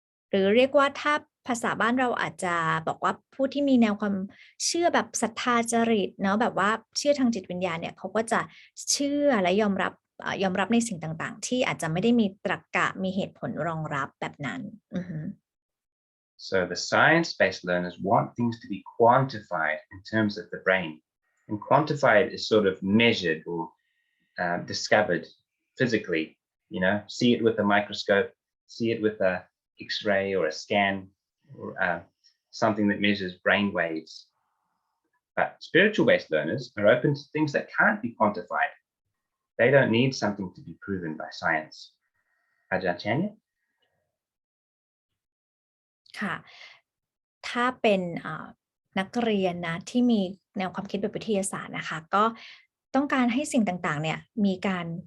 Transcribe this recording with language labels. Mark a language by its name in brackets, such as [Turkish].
[Thai] หรือเรียกว่าถ้าภาษาบ้านเราอาจจะบอกว่าผู้ที่มีแนวความเชื่อแบบศรัทธาจริตเนาะแบบว่าเชื่อทางจิตวิญญาณเนี่ยเขาก็จะเชื่อและยอมรับในสิ่งต่างๆที่อาจจะไม่ได้มีตรรกะมีเหตุผลรองรับแบบนั้น [English] So the science-based learners want things to be quantified in terms of the brain, and quantified is sort of measured or discovered physically. You know, see it with a microscope, see it with a X-ray or a scan, or something that measures brain waves. But spiritual-based learners are open to things that can't be quantified. They don't need something to be proven by science. Aj.Andre? [Thai] ค่ะถ้าเป็นนักเรียนนะที่มีแนวความคิดแบบวิทยาศาสตร์นะคะก็ต้องการให้สิ่งต่างๆเนี่ยมีการ